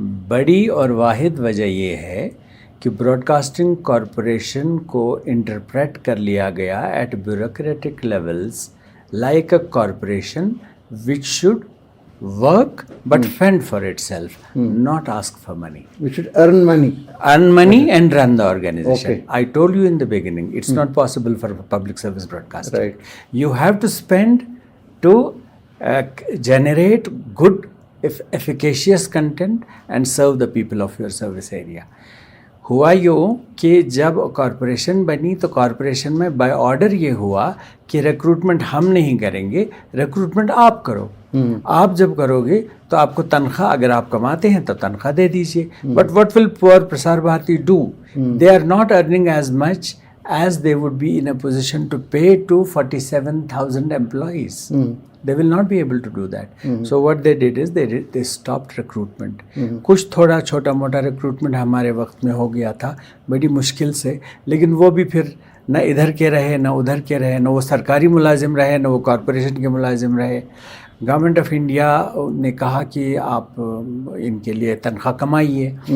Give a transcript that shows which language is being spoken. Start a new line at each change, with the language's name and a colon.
Urdu: بڑی اور واحد وجہ یہ ہے کہ براڈ کاسٹنگ کارپوریشن کو انٹرپریٹ کر لیا گیا
English: At bureaucratic levels like a corporation which should work but fend for itself, not ask for money. We should earn money. Earn money and run the organization. Okay. I told you in the beginning, it's not possible for public service broadcasting. Right. You have to spend to generate good, efficacious content and serve the people of your service area.
Urdu: ہوا یوں کہ جب corporation بنی تو corporation میں by order یہ ہوا کہ ریکروٹمنٹ ہم نہیں کریں گے، ریکروٹمنٹ آپ کرو. آپ جب کرو گے تو آپ کو تنخواہ، اگر آپ کماتے ہیں تو تنخواہ دے دیجیے.
English: But what will poor Prasar Bharati do? They are not earning as much as they would be in a position to pay to 47,000 employees. They will not be able to do that. So what they did is they stopped recruitment.
Urdu: کچھ تھوڑا چھوٹا موٹا recruitment ہمارے وقت میں ہو گیا تھا بڑی مشکل سے، لیکن وہ بھی پھر نہ ادھر کے رہے نہ ادھر کے رہے، نہ وہ سرکاری ملازم رہے نہ وہ کارپوریشن کے ملازم رہے. گورنمنٹ آف انڈیا نے کہا کہ آپ ان کے لیے تنخواہ کمائیے.